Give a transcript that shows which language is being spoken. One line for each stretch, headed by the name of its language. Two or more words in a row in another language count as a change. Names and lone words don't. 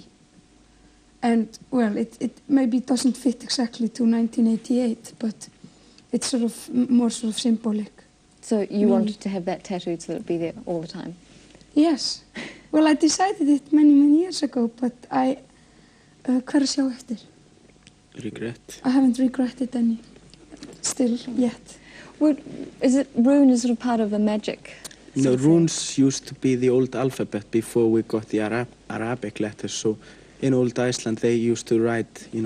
English: And well, it maybe doesn't fit exactly to 1988, but it's sort of more sort of symbolic. So you wanted to have that tattooed so that it'd be there all the time? Yes. Well, I decided it many years ago, but I
Icelandic: hvar að sjá eftir?
English: Regret. I haven't regretted any still yet. Rune is sort of part of a magic No, runes used to be the old alphabet before we got the Arabic letters. So in old Iceland they used to write, you know.